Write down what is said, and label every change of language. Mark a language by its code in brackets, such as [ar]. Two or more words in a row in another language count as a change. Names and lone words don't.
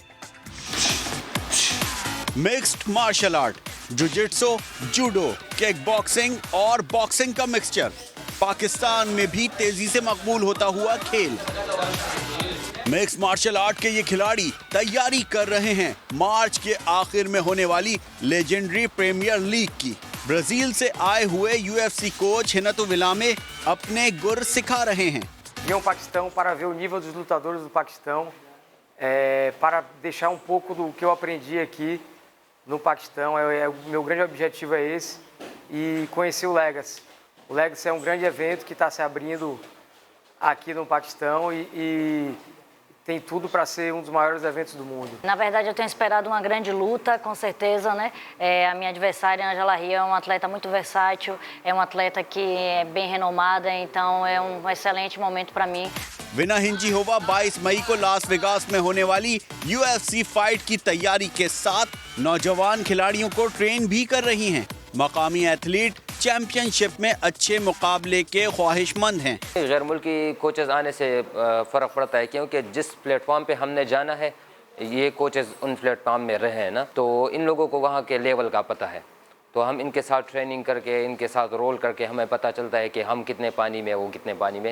[en] mixed martial art, [ur] جوجتسو، جوڈو, [en] kick boxing [ur] اور باکسنگ کا مکسچر، پاکستان میں بھی تیزی سے مقبول ہوتا ہوا کھیل. [en] mix martial art [ur] کے یہ کھلاڑی تیاری کر رہے ہیں مارچ کے آخر میں ہونے والی लेजेंडरी प्रीमियर लीग کی। برازیل سے آئے ہوئے UFC کوچ Renato Villame اپنے گر سکھا رہے ہیں. [pt] Vim ao Paquistão para ver o nível dos lutadores do Paquistão, para deixar pouco do que eu aprendi aqui no Paquistão. O meu grande objetivo é esse e conhecer o Legacy. O Legacy é grande evento que está se abrindo aqui no Paquistão e tem tudo para ser dos maiores eventos do mundo. Na verdade, eu tenho esperado uma grande luta, com certeza, né? A minha adversária, Angela Ria, é uma atleta muito versátil, é uma atleta que é bem renomada, então é excelente momento para mim. [ur] विना हिंजीहोवा 22 مئی کو लास वेगास میں ہونے والی UFC فائٹ کی تیاری کے ساتھ نوجوان کھلاڑیوں کو ٹرین بھی کر رہی ہیں। مقامی ایتھلیٹ چیمپئن شپ میں اچھے مقابلے کے خواہشمند ہیں. غیر ملکی کوچز آنے سے فرق پڑتا ہے، کیونکہ جس پلیٹ فارم پہ ہم نے جانا ہے یہ کوچز ان پلیٹ فارم میں رہے ہیں نا، تو ان لوگوں کو وہاں کے لیول کا پتا ہے، تو ہم ان کے ساتھ ٹریننگ کر کے، ان کے ساتھ رول کر کے ہمیں پتا چلتا ہے کہ ہم کتنے پانی میں، وہ کتنے پانی میں.